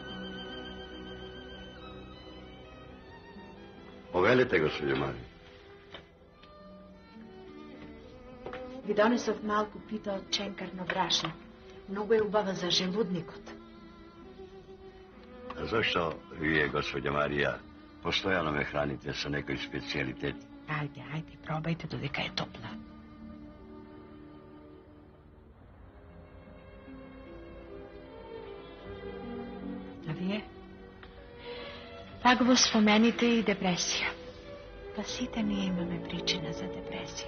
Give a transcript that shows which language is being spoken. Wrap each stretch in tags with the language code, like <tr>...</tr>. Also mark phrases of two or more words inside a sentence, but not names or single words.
<mk>Повелите, госpođo Мария. Ви донесов малку пита од ченкарно брашно. Многу е убава за желудникот. А зошто ви, госпоѓо Марија, постојано ме храните са некој специјалитети? Ајде, пробајте додека е топла. А вие? Пак во спомените и депресија. Па сите ние имаме причина за депресија.</mk>